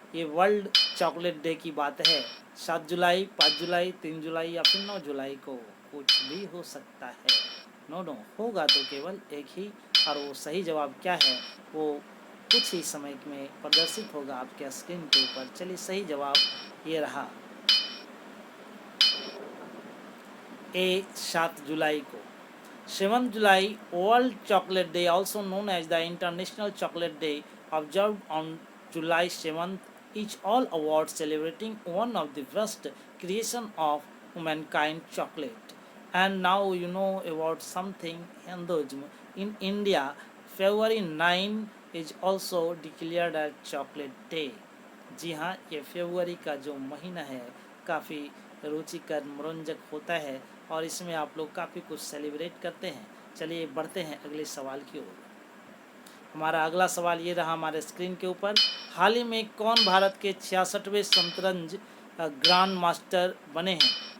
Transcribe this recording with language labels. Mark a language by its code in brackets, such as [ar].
[hi] ये world chocolate day की बात है। 7 जुलाई, 5 जुलाई, 3 जुलाई या फिर 9 जुलाई को, कुछ भी हो सकता है। नो होगा तो केवल एक ही, और वो सही जवाब क्या है वो कुछ ही समय में प्रदर्शित होगा आपके स्क्रीन के ऊपर। चलिए सही जवाब ये रहा, ए 7 जुलाई को। [en] 7 जुलाई world chocolate day, also known as the international chocolate day, observed on July 7th, is all about celebrating one of the first creation of humankind, chocolate. And now you know about something Hinduism. In India, February 9 is also declared as chocolate day. [hi] जी हाँ, ये फरवरी का जो महीना है काफ़ी रुचिकर मनोरंजक होता है और इसमें आप लोग काफ़ी कुछ सेलिब्रेट करते हैं। चलिए बढ़ते हैं अगले सवाल की ओर। हमारा अगला सवाल ये रहा हमारे स्क्रीन के ऊपर। हाल ही में कौन भारत के 66वें शतरंज ग्रांड मास्टर बने हैं?